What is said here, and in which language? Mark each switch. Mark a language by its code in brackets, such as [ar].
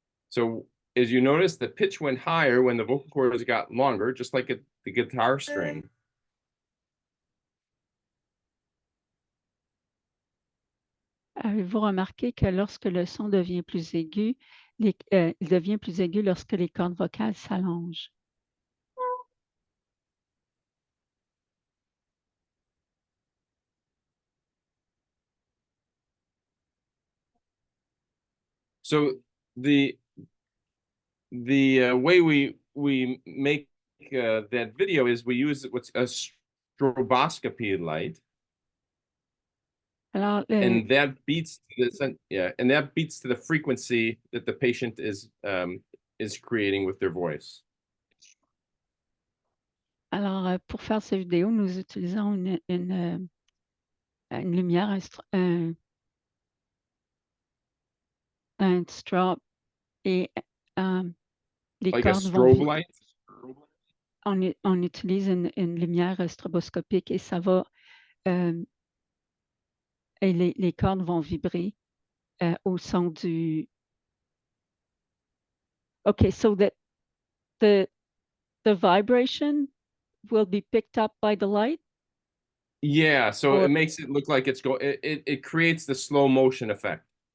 [en] So as you notice, the pitch went higher when the vocal cords got longer, just like the guitar string. [fr] Avez-vous remarqué que lorsque le son devient plus aigu, il devient plus aigu lorsque les cordes vocales s'allongent? [en] So the way we make that video is we use what's a stroboscopy light. [fr] Alors, [en] and that beats to the frequency that the patient is creating with their voice. [fr] Alors, pour faire cette vidéo, nous utilisons une lumière, un strobe et les [en] Like a [fr] cordes [en] strobe light? [fr] On utilise une lumière stroboscopique et ça va et les cordes vont vibrer au son du. [en] Okay, so that the vibration will be picked up by the light? Yeah, so it makes it look like it creates the slow motion effect.